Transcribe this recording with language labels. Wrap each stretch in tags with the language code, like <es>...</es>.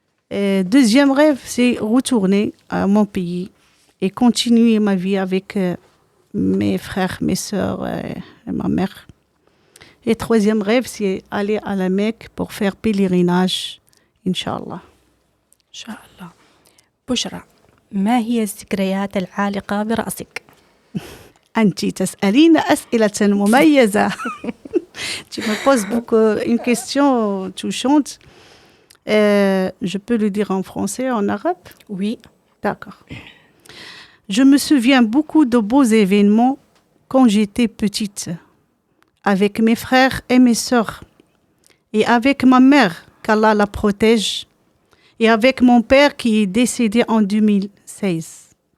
<fr>Deuxième rêve, c'est retourner à mon pays et continuer ma vie avec mes frères, mes sœurs et ma mère. Et troisième rêve, c'est aller à la Mecque pour faire pèlerinage, Inch'Allah. Inch'Allah.</fr> <ar>بشرى، ما هي الذكريات العالقة برأسك؟ أنت تسألين أسئلة مميزة.</ar> <fr>Tu me poses une question touchante. Je peux le dire en français, en arabe? Oui. D'accord. Je me souviens beaucoup de beaux événements quand j'étais petite, avec mes frères et mes sœurs, et avec ma mère, qu'Allah la protège, et avec mon père qui est décédé en 2016.</fr>